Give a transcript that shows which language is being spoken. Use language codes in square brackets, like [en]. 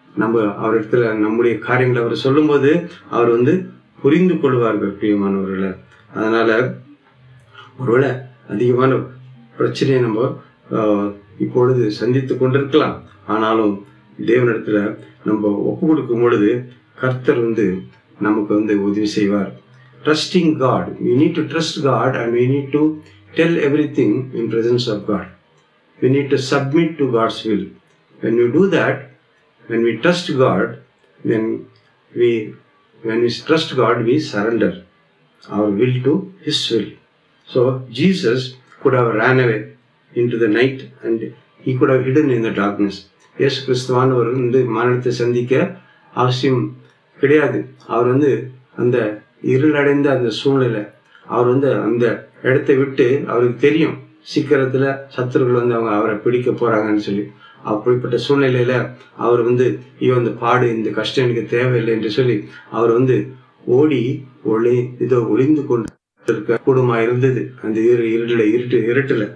[ta] நம்ம அவரிடத்துல நம்முடைய காரியங்களை அவர் சொல்லும்போது அவர் புரிந்து கொள்வார்கள் பிரியமானவர்களை. அதனால ஒருவேளை அதிகமான பிரச்சனையை நம்ம இப்பொழுது சந்தித்து கொண்டிருக்கலாம். ஆனாலும் தேவனிடத்துல நம்ம ஒப்பு கொடுக்கும் பொழுது கர்த்தர் நமக்கு உதவி செய்வார். [en] Trusting God. We need to trust God and we need to tell everything in presence of God. We need to submit to God's will. When we do that, when we trust God, when we trust God, we surrender our will to His will. So Jesus could have ran away into the night and he could have hidden in the darkness. [ta] இயேசு கிறிஸ்துவானவர் மரணத்தை சந்திக்க அவசியம் கிடையாது. அவர் அந்த இருளடைந்த அந்த சூழ்நிலை அவர் அந்த இடத்தை விட்டு அவருக்கு தெரியும் சீக்கிரத்துல சத்துருக்கள் அவங்க அவரை பிடிக்க போறாங்கன்னு சொல்லி. அப்படிப்பட்ட சூழ்நிலையில அவர் இந்த பாடு இந்த கஷ்டம் எனக்கு தேவையில்லை என்று சொல்லி அவர் ஓடி ஒளிந்து கொண்டு கூடுமா இருந்தது அந்த இருட்டுல.